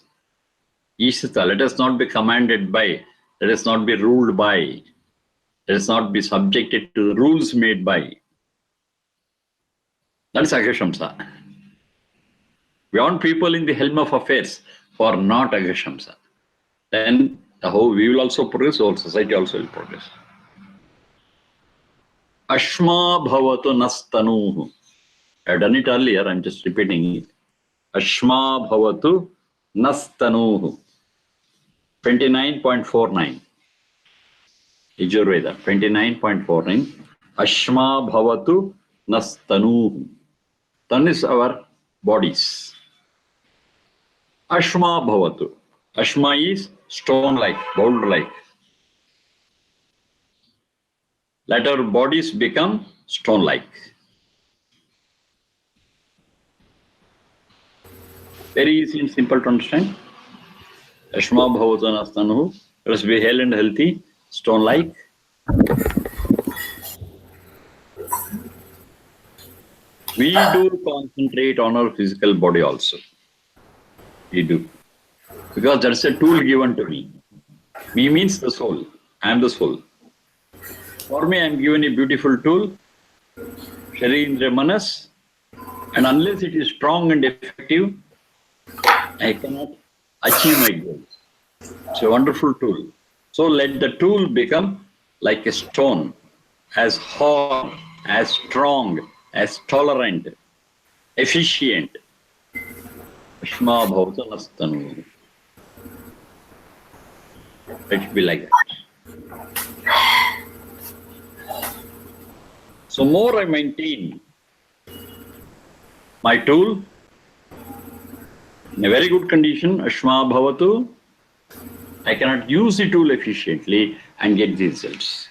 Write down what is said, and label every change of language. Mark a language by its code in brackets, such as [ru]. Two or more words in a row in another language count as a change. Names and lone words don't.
[en] Ishata, let us not be commanded by, let us not be ruled by, let us not be subjected to the rules made by. That's agashamsa. We want people in the helm of affairs who are not agashamsa. Then the whole, we will also progress, whole society also will progress. [sa] Ashma bhavatu nastanuhu. [en] I have done it earlier, I'm just repeating it. [sa] Ashma bhavatu nastanuhu. [en] 29.49. Yajurveda, 29.49. [sa] Ashma bhavatu nastanuhu. [en] Tan is our bodies. [sa] Ashma bhavatu. [en] Ashma is stone-like, boulder-like. Let our bodies become stone-like. Very easy and simple to understand. [sa] Ashma bhavatu nastanuhu. [en] Let us be hale and healthy, stone-like. We do concentrate on our physical body also. We do. Because that's a tool given to me. Me means the soul. I am the soul. For me, I am given a beautiful tool, [sa] Sharindra Manas, [en] and unless it is strong and effective, I cannot achieve my goals. It's a wonderful tool. So let the tool become like a stone, as hard, as strong, as tolerant, efficient. [sa] Ashma bhavata nastanu. [en] Let it be like that. So more I maintain my tool in a very good condition, [sa] Ashma bhavatu, [en] I cannot use the tool efficiently and get the results.